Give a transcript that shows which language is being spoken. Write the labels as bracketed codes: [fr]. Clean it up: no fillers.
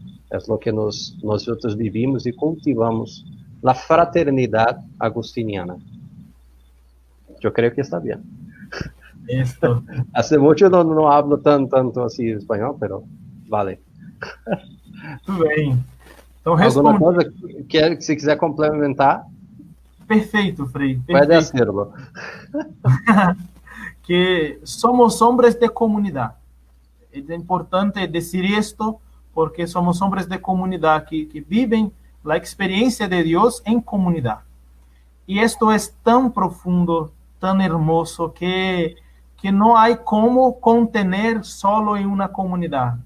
[es] Es lo que nosotros vivimos y cultivamos, la fraternidad agustiniana. Yo creo que está bien. Esto. Hace mucho no hablo tanto así español, pero vale. [pt] Tudo bem. Então, alguma coisa que se quiser complementar? Perfeito, Frei. [es] Puede hacerlo. Que somos hombres de comunidad. Es importante decir esto porque somos hombres de comunidad que viven la experiencia de Dios en comunidad. Y esto es tan profundo, tan hermoso, que no hay como contener solo en una comunidad.